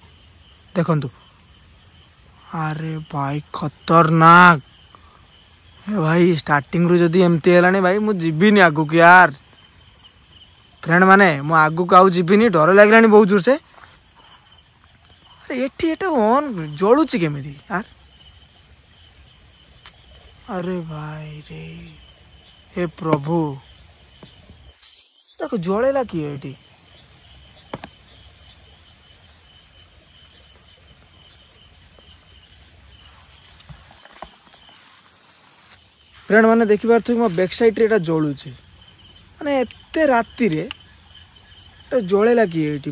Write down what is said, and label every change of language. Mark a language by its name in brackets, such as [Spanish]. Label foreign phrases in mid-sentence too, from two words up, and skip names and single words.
[Odia] ଦେଖନ୍ତୁ, ଆରେ ଭାଇ ଖତରନାକ। ଭାଇ ଷ୍ଟାର୍ଟିଂରୁ ଯଦି ଏମିତି ହେଲାଣି ଭାଇ, ମୁଁ ଯିବିନି ଆଗକୁ यार। ଫ୍ରେଣ୍ଡ ମାନେ, ମୁଁ ଆଗକୁ ଆଉ ଯିବିନି, ଡର ଲାଗିଲାଣି ବହୁତ ଜୋରସେ। ଏଠି ଏଟା ଜଳୁଛି କେମିତି यार? ଆରେ ଭାଇ ରେ, ହେ ପ୍ରଭୁ, ତାକୁ ଜଳେଇଲା କିଏ ଏଠି? ଫ୍ରେଣ୍ଡ ମାନେ ଦେଖିପାରୁଥିବେ ମୋ ବ୍ୟାକ୍ ସାଇଡ୍ରେ ଏଇଟା ଜଳୁଛି। ମାନେ ଏତେ ରାତିରେ ଏଟା ଜଳେଇଲା କିଏ ଏଠି?